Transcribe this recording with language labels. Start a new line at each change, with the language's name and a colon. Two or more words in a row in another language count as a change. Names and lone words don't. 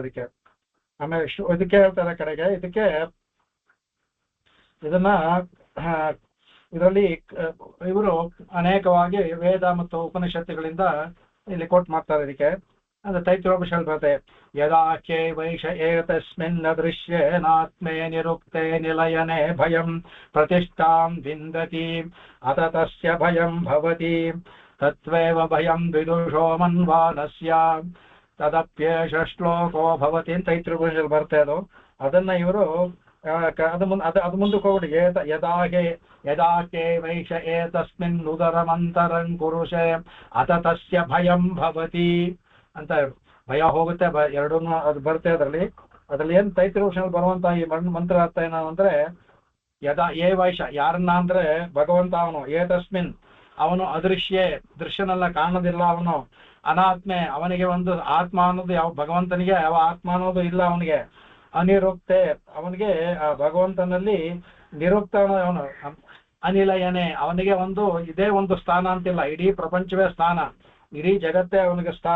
Kannada: ಅದಕ್ಕೆ ಆಮೇಲೆ ಇದಕ್ಕೆ ಹೇಳ್ತಾರೆ ಕಡೆಗೆ, ಇದನ್ನ ಇದರಲ್ಲಿ ಇವರು ಅನೇಕವಾಗಿ ವೇದ ಮತ್ತು ಉಪನಿಷತ್ತುಗಳಿಂದ ಇಲ್ಲಿ ಕೋಟ್ ಮಾಡ್ತಾರೆ. ಇದಕ್ಕೆ ಅಂದ್ರೆ ತೈತ್ರೋಪನಿಷತ್ ಬರುತ್ತೆ,
Sanskrit: ಯದಾ ಚೇ ವೈಷ ಏತಸ್ಮಿನ್ ಅದೃಶ್ಯೇನಾತ್ಮೇ ನಿರುಕ್ತೆ ನಿಲಯನೆ ಭಯಂ ಪ್ರತಿಷ್ಠಾಂ ವಿಂದತಿ ಅತ ತಸ್ಯ ಭಯಂ ಭವತಿ ತತ್ವೇವ ಭಯಂ ವಿದುಷೋ ಮನ್ವಾನಸ್ಯ ತದಪ್ಯೇಷ ಶ್ಲೋಕೋ ಭವತಿ
Kannada: ಅಂತ ತೈತ್ರೋಪನಿಷತ್ ಬರುತ್ತೆ. ಅದನ್ನ ಇವರು ಅದು ಮುಂದಕ್ಕೆ ಹೋಗ್ಬಿಡಿ,
Sanskrit: ಯದಾಕೆ ವೈಷ ಏತಸ್ಮಿನ್ ಉದರಮಂತರಂ ಕುರುಷೆ ಅತ ತಸ್ಯ ಭಯಂ ಭವತಿ
Kannada: ಅಂತ ಭಯ ಹೋಗುತ್ತೆ, ಎರಡನ್ನೂ ಅದು ಬರುತ್ತೆ. ಅದ್ರಲ್ಲಿ ಏನ್ ತೈತ್ರೋಪನಿಷತ್ ಬರುವಂತ ಈ ಮಂತ್ರ ಅರ್ಥ ಏನು ಅಂದ್ರೆ,
Sanskrit: ಏ ವೈಷ
Kannada: ಯಾರನ್ನ ಅಂದ್ರೆ ಭಗವಂತ, ಅವನು ಏತಸ್ಮಿನ್ ಅವನು ಅದೃಶ್ಯೇ ದೃಶ್ಯನೆಲ್ಲ ಕಾಣೋದಿಲ್ಲ, ಅವನು ಅನಾತ್ಮೆ ಅವನಿಗೆ ಒಂದು ಆತ್ಮ ಅನ್ನೋದು ಯಾವ ಭಗವಂತನಿಗೆ ಯಾವ ಆತ್ಮ ಅನ್ನೋದು ಇಲ್ಲ ಅವನಿಗೆ, ಅನಿರುಕ್ತೆ ಅವನಿಗೆ ಭಗವಂತನಲ್ಲಿ ನಿರುಕ್ತ ಅವನು, ಅನಿಲಯನೆ ಅವನಿಗೆ ಒಂದು ಇದೇ ಒಂದು ಸ್ಥಾನ ಅಂತಿಲ್ಲ, ಇಡೀ ಪ್ರಪಂಚವೇ ಸ್ಥಾನ, ಇಡೀ ಜಗತ್ತೇ ಅವನಿಗೆ ಸ್ಥಾನ.